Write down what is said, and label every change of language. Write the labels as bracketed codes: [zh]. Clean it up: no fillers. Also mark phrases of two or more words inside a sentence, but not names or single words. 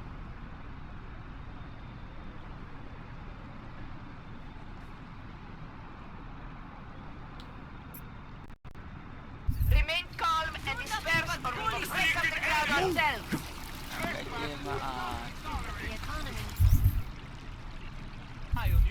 [en] Remain calm and disperse or we will break up the crowd ourselves. [hu] Engedjél már át. [en] The economy. Eye on you.